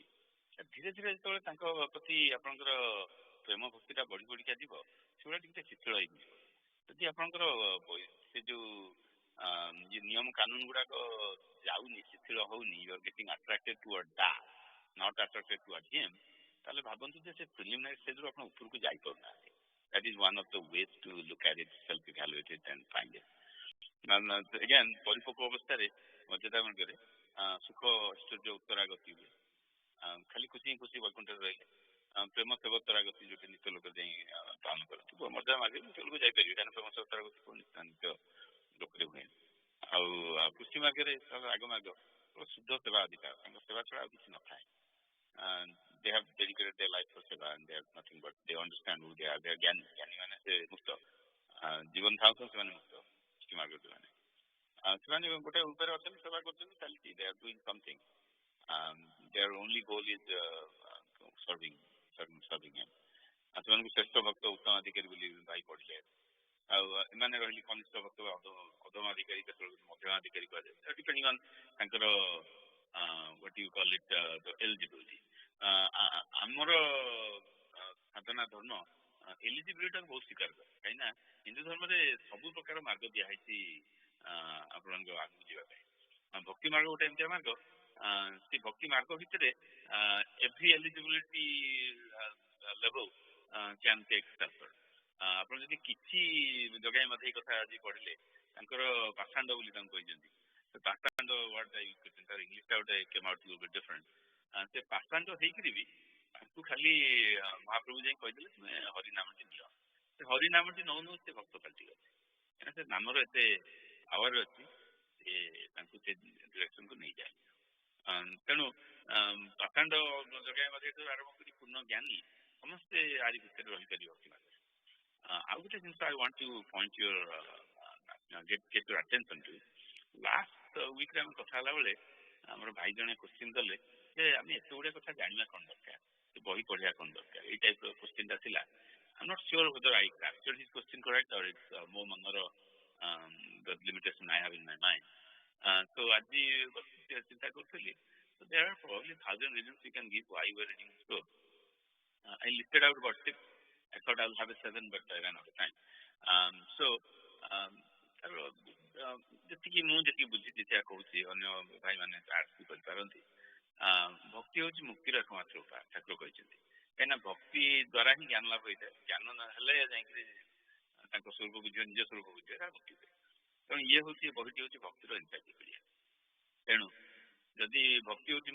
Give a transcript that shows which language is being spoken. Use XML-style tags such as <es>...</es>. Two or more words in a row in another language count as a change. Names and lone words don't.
<or>ଧୀରେ ଧୀରେ ଯେତେବେଳେ ତାଙ୍କ ପ୍ରତି ଆପଣଙ୍କର ପ୍ରେମ ଭକ୍ତିଟା ବଢି ବଢିକା ଯିବ, ସେଗୁଡ଼ା ଟିକେ ଶିଥିଳ ହେଇଯିବ. ଯଦି ଆପଣଙ୍କର ସେ ଯୋଉ ନିୟମ କାନୁନ ଗୁଡାକ ଯାଉନି, ଶିଥିଳ ହଉନି,</or> <en>you are getting attracted toward that, not attracted toward him,</en> <or>ତାହେଲେ ଭାବନ୍ତୁ ଯେ ସେ ପ୍ରିଲିମିନାରୀ ଷ୍ଟେଜରୁ ଆପଣ ଉପରକୁ ଯାଇପାରୁନାହାନ୍ତି.</or> <en>That is one of the ways to look at it, self-evaluate it and find it. Again,</en> <or>ପରିପକ୍ୱ ଅବସ୍ଥାରେ ମର୍ଯ୍ୟାଦା ମାର୍ଗରେ ସୁଖ ଐଶ୍ୱର୍ଯ୍ୟ ଉତ୍ତରାଗତି ହୁଏ. ଖାଲି ଖୁସି ହିଁ ଖୁସି ବୈକୁଣ୍ଠରେ ରହିଲେ. ପ୍ରେମ ସେବୋତ୍ତରାଗତି ଯୋଉଟା ନିତ୍ୟ ଲୋକ ଯାଇ ପାଳନ କରନ୍ତି. ମର୍ଯ୍ୟାଦା ମାର୍ଗରେ ନିତ୍ୟ ଲୋକ ଯାଇପାରିବେ, କାରଣ ପ୍ରେମ ସେବୋତ୍ତରାଗତି ନିତ୍ୟ ଲୋକରେ ହୁଏନି. ଆଉ ପୁଷ୍ଟି ମାର୍ଗରେ ରାଗ ମାର୍ଗ ଶୁଦ୍ଧ ସେବା ଅଧିକାର, ତାଙ୍କ ସେବା ଛଡା ଆଉ କିଛି ନଥାଏ.</or> <en>They have dedicated their life for seva and they have nothing but they understand who they are. They are</en> <or>ଜ୍ଞାନୀ ମାନେ ସେ ମୁକ୍ତ, ଜୀବନ ଥାଉ ଥାଉ ସେମାନେ ମୁକ୍ତ. ପୁଷ୍ଟି ମାର୍ଗ ଯୋଉମାନେ ସେମାନେ ଗୋଟେ ଉପରେ ଅଛନ୍ତି, ସେବା କରୁଛନ୍ତି, ଚାଲିଛି.</or> <en>They are doing something. Their only goal is serving him.</en> <or>ସେମାନଙ୍କୁ ଶ୍ରେଷ୍ଠ ଭକ୍ତ ଉତ୍ତମ ଅଧିକାରୀ ବୋଲି ଭାଇ ପଢିଲେ. ଆଉ ଏମାନେ ରହିଲେ କନିଷ୍ଠ ଭକ୍ତ ଅଧମାଧିକାରୀ, କେତେବେଳେ ମଧ୍ୟମାଧିକାରୀ କୁହାଯାଏ,</or> <en>depending on</en> <or>ତାଙ୍କର</or> <en>what you call it the eligibility.</en> <or>ଆମର ସାଧନା ଧର୍ମ ଏଲିଜିବିଲିଟି ବହୁତ ସ୍ୱୀକାର କରେ, କାହିଁକିନା ହିନ୍ଦୁ ଧର୍ମରେ ସବୁ ପ୍ରକାର ମାର୍ଗ ଦିଆହେଇଛି ଆପଣଙ୍କ ଆଗକୁ ଯିବା ପାଇଁ. ଭକ୍ତି ମାର୍ଗ ଗୋଟେ ଏମିତିଆ ମାର୍ଗ, ସେ ଭକ୍ତି ମାର୍ଗ ଭିତରେ</or> <en>every eligibility level can take shelter.</en> <or>ଆପଣ ଯଦି କିଛି ଜଗାଇ ମଧେଇ କଥା ଆଜି ପଢିଲେ ତାଙ୍କର ପାଖାଣ୍ଡ ବୋଲି ତାଙ୍କୁ କହିଛନ୍ତି ପାଖାଣ୍ଡ ୱାର୍ଡ ତାର ଇଂଲିଶଟା ଗୋଟେ</or> <en>came out little bit different</en> <or>ସେ ପାଖାଣ୍ଡ ହେଇକିରି ବି ତାଙ୍କୁ ଖାଲି ମହାପ୍ରଭୁ ଯାଇ କହିଦେଲେ ତୁମେ ହରିନାମଟି ନିଅ ସେ ହରିନାମଟି ନଉ ନଉ ସେ ଭକ୍ତ ପାଲଟିଗଲେ କାହିଁକିନା ସେ ନାମର ଏତେ ପାୱାର ଅଛି ସେ ତାଙ୍କୁ ସେ ଡିରେକ୍ସନକୁ ନେଇଯାଏ ତେଣୁ ପାଖାଣ୍ଡ ଜଗାଇ ମଧେଇଠୁ ଆରମ୍ଭ କରି ପୂର୍ଣ୍ଣ ଜ୍ଞାନୀ ସମସ୍ତେ ଆରି ଭିତରେ ରହିପାରିବ ଆଉ ଗୋଟେ ଜିନିଷ</or> <en>I want to point your get your attention to last week</en> <or>ରେ ଆମେ କଥା ହେଲା ବେଳେ ଆମର ଭାଇ ଜଣେ କ୍ୱେଶ୍ଚିନ୍ କଲେ ଯେ ଆମେ ଏତେ ଗୁଡିଏ କଥା ଜାଣିବା କ'ଣ ଦରକାର ବହି ପଢିବା କ'ଣ ଦରକାର ଏଇ ଟାଇପ୍ର କ୍ୱେଶ୍ଚିନ୍ଟା ଥିଲା</or> <en>I'm not sure whether I captured his question correct or it's</en> <or>ମୋ ମନର</or> <en>the limitation I have in my mind so</en> <or>ଆଜି ଚିନ୍ତା କରୁଥିଲି</or> <en>so there are probably 1,000 reasons you can give why you are reading this book I listed out about 6 I thought I'll have a 7 but I ran out of time</en> <or>ଯେତିକି ମୁଁ ଯେତିକି ବୁଝିଛି ସେୟା କହୁଛି ଅନ୍ୟ ଭାଇମାନେ ଆର୍ଟ୍ସ ବି କରିପାରନ୍ତି ଭକ୍ତି ହେଉଛି ମୁକ୍ତିର ଏକମାତ୍ର ଉପାୟ ଠାକୁର କହିଛନ୍ତି କାହିଁକିନା ଭକ୍ତି ଦ୍ୱାରା ହିଁ ଜ୍ଞାନ ଲାଭ ହୋଇଥାଏ ଜ୍ଞାନ ନହେଲେ ଯାଇକିରି ତାଙ୍କ ସ୍ୱରୂପ ବୁଝିବ ନିଜ ସ୍ୱରୂପ ବୁଝିବ ତାହା ମୁକ୍ତି ହୁଏ ତେଣୁ ଇଏ ହେଉଛି ବହିଟି ହେଉଛି ଭକ୍ତିର ଏନସାଇକ୍ଲୋପିଡ଼ିଆ ତେଣୁ ଯଦି ଭକ୍ତି ହେଉଛି</or>